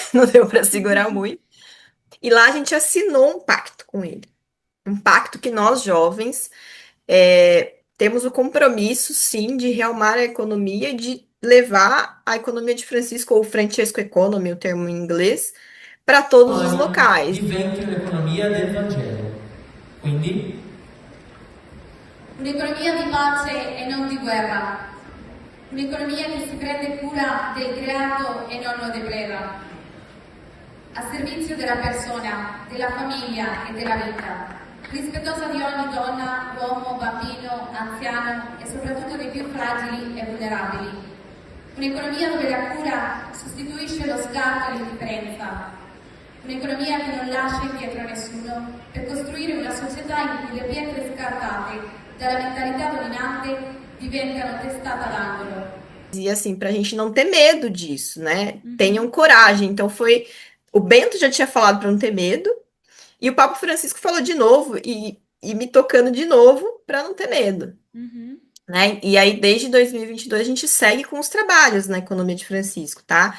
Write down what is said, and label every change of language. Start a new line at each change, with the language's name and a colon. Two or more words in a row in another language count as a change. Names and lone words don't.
Portuguese: Não deu pra segurar muito. E lá a gente assinou um pacto com ele. Um pacto que nós, jovens, temos o compromisso, sim, de realmar a economia e de levar a economia de Francisco, ou Francesco Economy, o termo em inglês, para todos os locais.
Italian: Diventi un'economia del Vangelo. Quindi Un'economia di pace e non di guerra, un'economia che si prende cura del creato e non lo depreda, a servizio della persona, della famiglia e della vita, rispettosa di ogni donna, uomo, bambino, anziano e soprattutto dei più fragili e vulnerabili. Un'economia dove la cura sostituisce lo scarto e l'indifferenza. Un'economia che non lascia indietro nessuno per costruire una società in cui le pietre scartate dalla mentalità dominante diventano testata d'angolo.
Portuguese: E assim, para a gente não ter medo disso, né? Tenham Uhum. coragem. Então foi. O Bento já tinha falado para não ter medo, e o Papa Francisco falou de novo, e me tocando de novo para não ter medo, Uhum. né? E aí, desde 2022, a gente segue com os trabalhos na economia de Francisco, tá?